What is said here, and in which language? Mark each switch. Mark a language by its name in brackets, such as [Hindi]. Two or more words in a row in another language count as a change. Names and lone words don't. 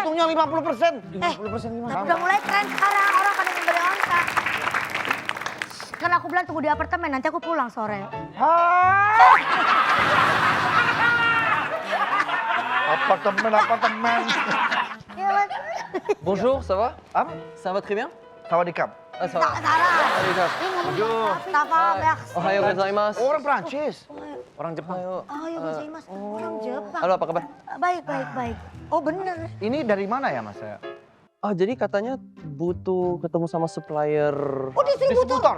[Indonesian] Untungnya 50%. Tapi udah mulai tren sekarang orang pada membeli onta. Kan aku bilang tunggu di apartemen, nanti aku pulang sore. Apartemen. Ya, Mas. [French] Bonjour, ça va? [Indonesian] Apa? [French] Ça va très bien? [Thai] Sawadikap. [French] Ah, ça va. [Indonesian] Salah. [Thai] Sawadikap. [Indonesian] Ini ngomong Mustafa, Max. [Japanese] Ohayo gozaimasu. [Indonesian] Orang Prancis. Orang Jepang. Ayo. Oh iya Mas, orang Jepang. Halo, apa kabar? Baik. Oh bener. Ini dari mana ya, Mas? Oh, jadi katanya butuh ketemu sama supplier. Oh distributor.